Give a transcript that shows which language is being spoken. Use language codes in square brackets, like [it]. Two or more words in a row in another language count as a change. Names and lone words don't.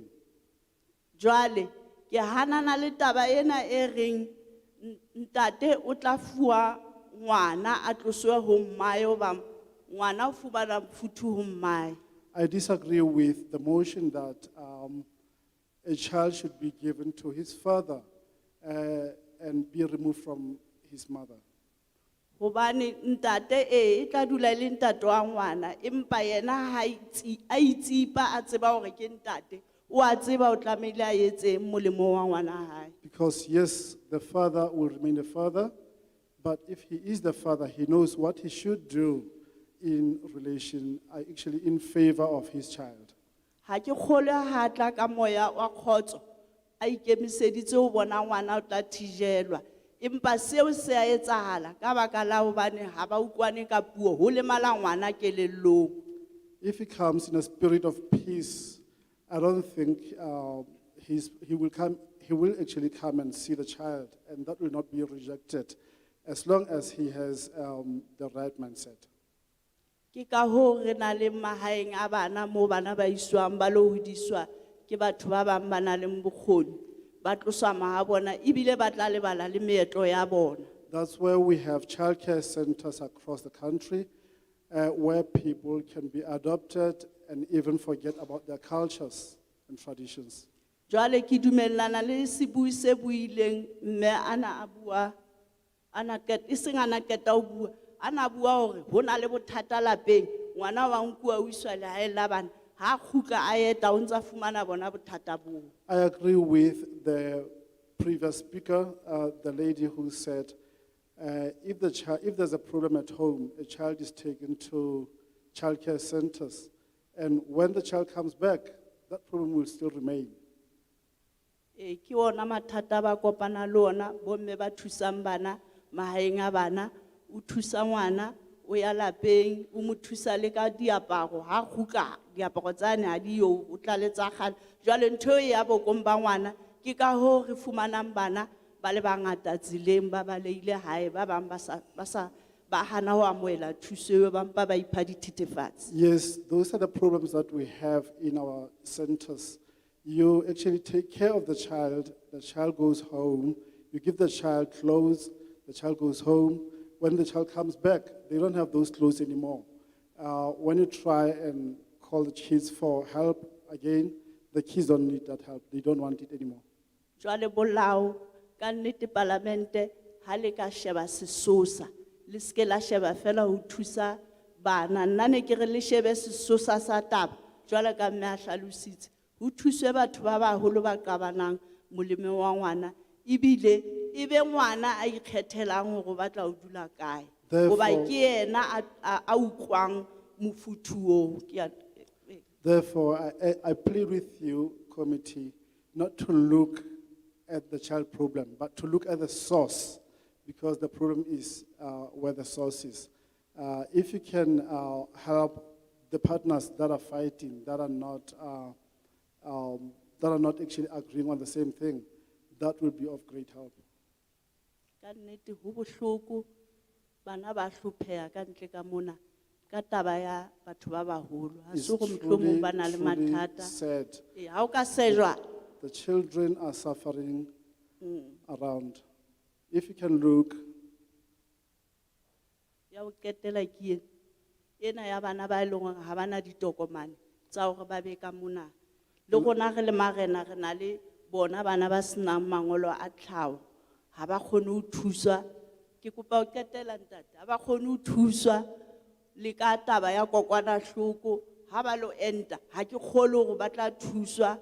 [st] Jwale ke hanana le taba ena e reng ntate o tla fuwa ngwana a tloswe ho mmae hoba ngwana o fumana mofuthu ho mmae. [en] I disagree with the motion that a child should be given to his father and be removed from his mother. [st] Hobane ntate e tla dula le ntate wa ngwana empa yena ha a itsipa a tseba hore ke ntate o a tseba o tlamehile a etse molemo wa ngwana hae. [en] Because yes, the father will remain the father, but if he is the father, he knows what he should do in relation, actually in favor of his child. [st] Ha ke kgolwe ha tla ka moya wa khotso a ikemiseditse ho bona ngwana o tla thijelwa empa seo se a etsahala ka baka la hobane ha ba utlwane ka puo ho lemala ngwana kelellong. [en] If he comes in a spirit of peace, I don't think he will actually come and see the child, and that will not be rejected as long as he has the right mindset. [st] Ke ka ho re na le mahaeng a bana mo bana ba iswang ba lo hodiswa ke batho ba bang ba na le bokgoni ba tloswa mahabona ebile ba tla lebala le meetlo ya bona. [en] That's where we have childcare centers across the country where people can be adopted and even forget about their cultures and traditions. [st] Jwale ke dumellana le sebui se buileng mme ana a bua ana e seng ana keta o bua ana bua hore hona le bothata lapeng ngwana wa nkuwa o iswa lehae la bana ha khutla a eta o ntsa fumana bona bothata bo. [en] I agree with the previous speaker, the lady who said, if there's a problem at home, a child is taken to childcare centers, and when the child comes back, that problem will still remain. [st] Ki ona mathata ba kopana le ona bomme ba thusang bana mahaeng a bana o thusa ngwana o ya lapeng o mo thusa le ka diaparo ha khutla diaparo tsane ha di yo o tla le tsa kgale jwale ntho e ya bokong ba ngwana ke ka ho re fumanang bana ba le bangata tsileng ba baleile hae ba bang ba hana ho amoela thuso eo ba mpa ba ipha dithethefatsi. [en] Yes, those are the problems that we have in our centers. You actually take care of the child goes home, you give the child clothes, the child goes home. When the child comes back, they don't have those clothes anymore. When you try and call the kids for help, again, the kids don't need that help. They don't want it anymore. [st] Jwale bolao, ka nnete palamente, ha le ka sheba sesosa, le ske la sheba fela ho thusa bana, nna ne ke re le shebe sesosa sa taba, jwale ka mme a hlalositse, ho thuswe batho ba baholo ba qabanang molemo wa ngwana, ebile ebe ngwana a ikgethelang hore o batla ho dula kae. Hoba ke yena a utlwang mofuthu oo. Ke a- [en] Therefore, I plead with you, committee, not to look at the child problem, but to look at the source, because the problem is where the source is. If you can help the partners that are fighting, that are not actually agreeing on the same thing, that will be of great help. [st] Ka nnete ho bohloko, bana ba hlopheha ka ntle ka mona, ka taba ya batho ba baholo. Ha [en] It's [st] se hore mohlomong ba na le [en] truly [st] mathata. [en] sad. [st] Ha o ka sejwa, [en] The children are suffering around. If you can look, [st] ya ho qetela ke ena ya bana ba e leng hore ha bana ditokomane tsa hore ba be ka mona. Le rona re le marena re na le bona bana ba senang mangolo a tlhaho, ha ba kgone ho thuswa. Ke kopa ho qetela ntate, ha ba kgone ho thuswa le ka taba ya kokwanahloko, ha ba lo enta, ha ke kgolwe hore ba tla thuswa.